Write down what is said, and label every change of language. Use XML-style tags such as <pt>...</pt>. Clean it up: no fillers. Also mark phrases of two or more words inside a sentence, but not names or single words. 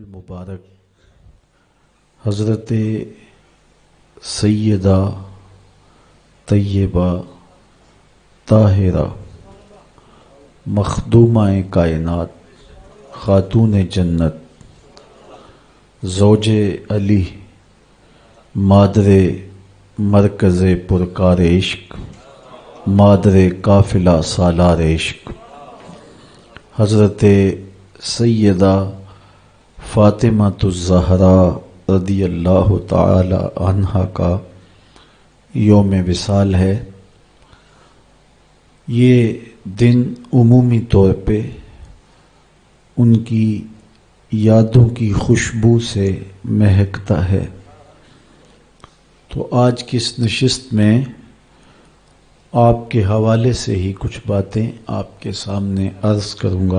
<ur>مبارک حضرت سیدہ طیبہ طاہرہ مخدومہ کائنات خاتون جنت زوج علی</ur> <fa>مادر مرکز پرکار عشق مادر قافلہ سالار عشق</fa> <ur>حضرت سیدہ فاطمہ الزہرا</ur> <ar>رضی اللہ تعالی عنہا</ar> <ur>کا یوم وصال ہے۔ یہ دن عمومی طور پہ ان کی یادوں کی خوشبو سے مہکتا ہے، تو آج کی اس نشست میں آپ کے حوالے سے ہی کچھ باتیں آپ کے سامنے عرض کروں گا۔</ur>